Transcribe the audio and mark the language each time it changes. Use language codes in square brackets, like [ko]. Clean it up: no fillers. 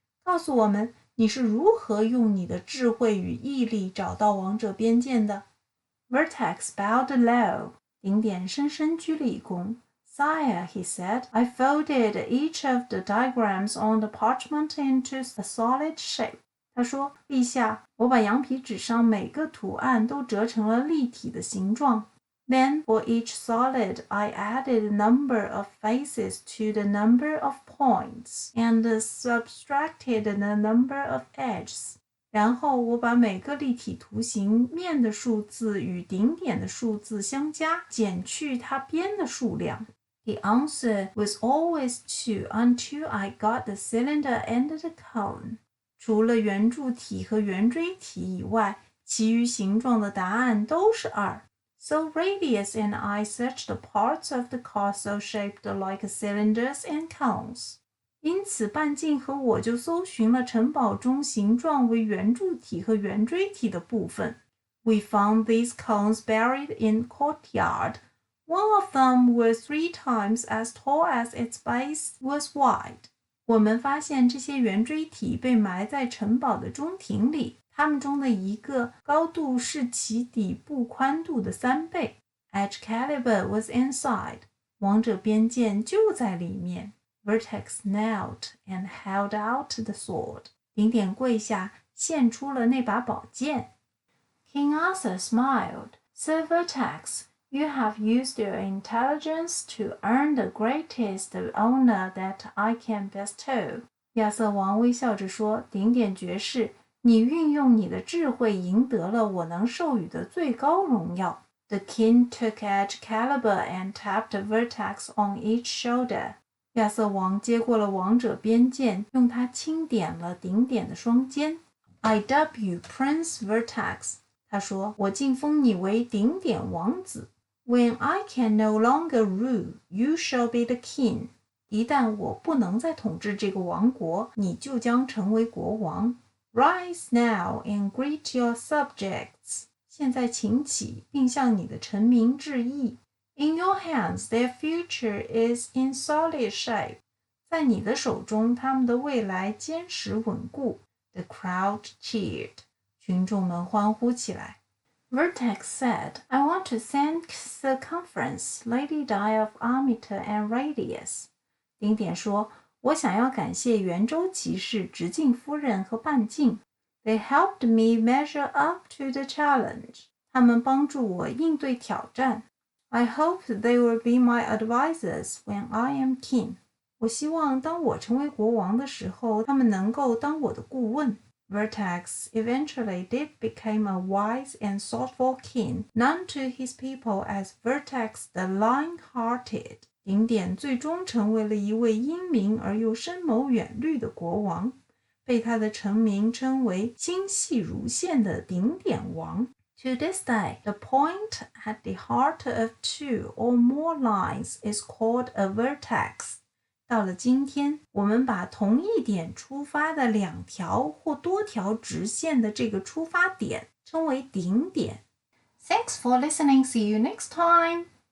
[zh] 告诉我们你是如何用你的智慧与毅力找到王者边剑的。 [en] Vertex bowed low. [zh] 顶点深深鞠了一躬。 [en] Sire, he said, I folded each of the diagrams on the parchment into a solid shape. [zh] 他说，陛下，我把羊皮纸上每个图案都折成了立体的形状。 [en] Then, for each solid, I added a number of faces to the number of points and subtracted the number of edges. [zh] 然后我把每个立体图形面的数字与顶点的数字相加，减去它边的数量。 [en] The answer was always 2 until I got the cylinder and the cone. [zh] 除了圆柱体和圆锥体以外，其余形状的答案都是2。 [en] So Radius and I searched the parts of the castle shaped like cylinders and cones. [zh] 因此半径和我就搜寻了城堡中形状为圆柱体和圆锥体的部分。 [en] We found these cones buried in courtyard. One of them was 3 times as tall as its base was wide. [zh] 我们发现这些圆锥体被埋在城堡的中庭里，它们中的一个高度是其底部宽度的3倍。 [en] Edge caliber was inside. [zh] 王者边剑就在里面。 [en] Vertex knelt and held out the sword. [zh] 顶点跪下，献出了那把宝剑。 [en] King Arthur smiled. Sir Vertex, you have used your intelligence to earn the greatest honor that I can bestow. [zh] 亚瑟王微笑着说，顶点爵士，你运用你的智慧赢得了我能授予的最高荣耀。 [en] The king took edge caliber and tapped Vertex on each shoulder. [zh] 亚瑟王接过了王者边剑，用它轻点了顶点的双肩。 [en] I dub you Prince Vertex. [zh] 他说，我晋封你为顶点王子。 [en] When I can no longer rule, you shall be the king. [zh] 一旦我不能再统治这个王国，你就将成为国王。 [en] Rise now and greet your subjects. [zh] 现在请起，并向你的臣民致意。 [en] In your hands, their future is in solid shape. [zh] 在你的手中，他们的未来坚实稳固。 [en] The crowd cheered. [zh] 群众们欢呼起来。 [en] Vertex said, I want to thank Sir Cumference, Lady Di of Armitor and Radius. [zh] 顶点说，我想要感谢圆周骑士、直径夫人和半径。 [en] They helped me measure up to the challenge. [zh] 他们帮助我应对挑战。 [en] I hope they will be my advisors when I am king. [zh] 我希望当我成为国王的时候，他们能够当我的顾问。 [en] Vertex eventually did become a wise and thoughtful king, known to his people as Vertex the Lion-hearted. [zh] 顶点最终成为了一位英明而又深谋远虑的国王，被他的臣民称为心细如线的顶点王。 [en] To this day, the point at the heart of 2 or more lines is called a vertex. [zh] 到了今天，我们把同一点出发的2条或多条直线的这个出发点称为顶点。 [en] Thanks for listening. See you next time.